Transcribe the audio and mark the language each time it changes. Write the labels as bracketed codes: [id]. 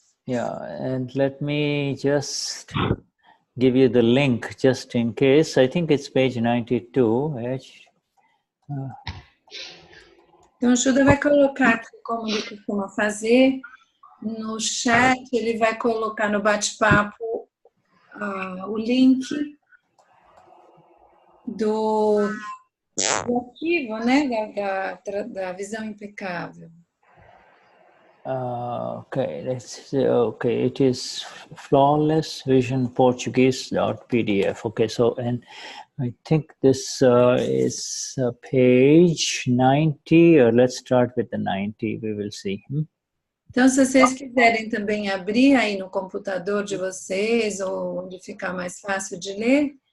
[en] Yeah, and let me just give you the link just in case. I think it's page 92. [pt] Então, o Shuddha vai colocar aqui, como ele costuma fazer, no chat, ele vai colocar no bate-papo o link do arquivo, né, da visão impecável. [en] Okay, let's see. Okay, it is Flawless Vision Portuguese.pdf. Okay, so, and I think this is page 90, or let's start with the 90, we will see. [pt] Então, se vocês quiserem também abrir aí no computador de vocês, ou onde ficar mais fácil de ler,